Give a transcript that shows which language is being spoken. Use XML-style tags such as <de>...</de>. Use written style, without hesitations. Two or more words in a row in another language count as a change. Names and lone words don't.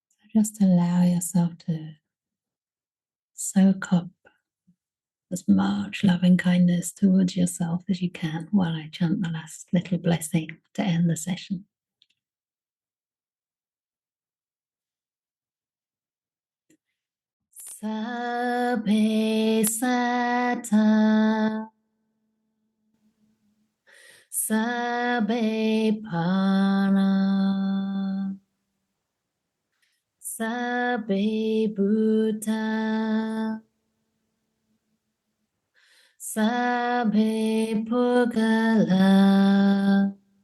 <en>just allow yourself to soak up as much loving kindness towards yourself as you can while I chant the last little blessing to end the session.</en> <pi>Sabbe sata, sabbe pana, sabbe bhuta, sabbe pugala,</pi>